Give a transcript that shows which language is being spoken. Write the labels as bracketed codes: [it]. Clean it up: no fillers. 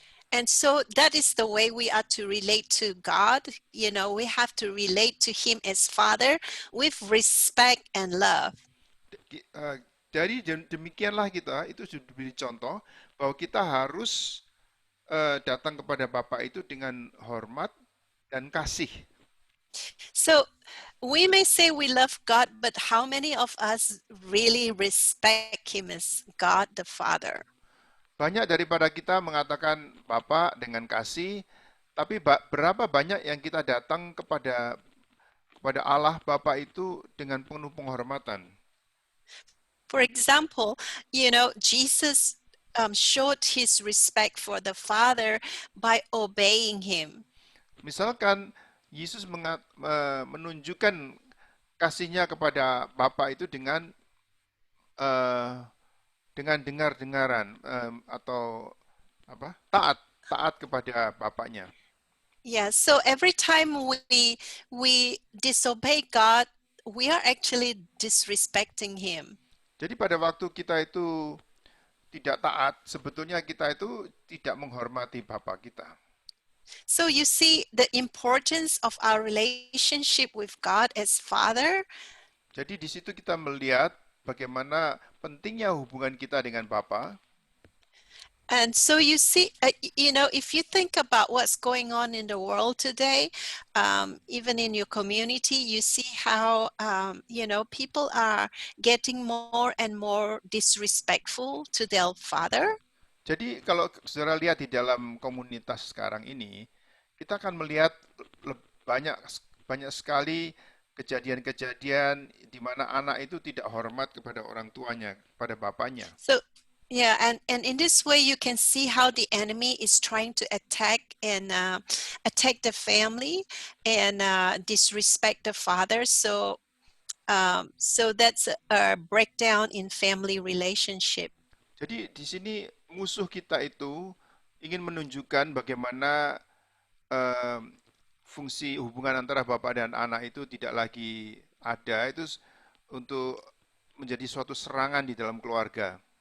[en] And so that is the way we are to relate to God. You know, we have to relate to Him as Father with respect and love. [id] Dari demikianlah kita itu sudah diberi contoh bahwa kita harus datang kepada Bapa itu dengan hormat dan kasih. [en] So we may say we love God, but how many of us really respect Him as God the Father? [id] Banyak daripada kita mengatakan Bapa dengan kasih, tapi berapa banyak yang kita datang kepada Allah Bapa itu dengan penuh penghormatan. [en] For example, you know, Jesus showed his respect for the Father by obeying Him. [id] Misalkan Yesus menunjukkan kasihnya kepada Bapa itu dengan dengar-dengaran atau taat kepada Bapaknya. [en] Yeah, so every time we disobey God, we are actually disrespecting Him. [id] Jadi pada waktu kita itu tidak taat, sebetulnya kita itu tidak menghormati Bapa kita. [en] So you see the importance of our relationship with God as Father. [id] Jadi di situ kita melihat bagaimana pentingnya hubungan kita dengan Bapa. [en] And so you see, you know, if you think about what's going on in the world today, even in your community, you see how, you know, people are getting more and more disrespectful to their father. [id] Jadi kalau saudara lihat di dalam komunitas sekarang ini, kita akan melihat banyak sekali kejadian-kejadian di mana anak itu tidak hormat kepada orang tuanya, pada bapaknya. [en] So yeah, and in this way you can see how the enemy is trying to attack the family and disrespect the father. So that's a breakdown in family relationship. [id] Jadi di sini musuh kita itu ingin menunjukkan bagaimana fungsi hubungan antara bapak dan anak itu tidak lagi ada, itu untuk menjadi suatu serangan di dalam keluarga.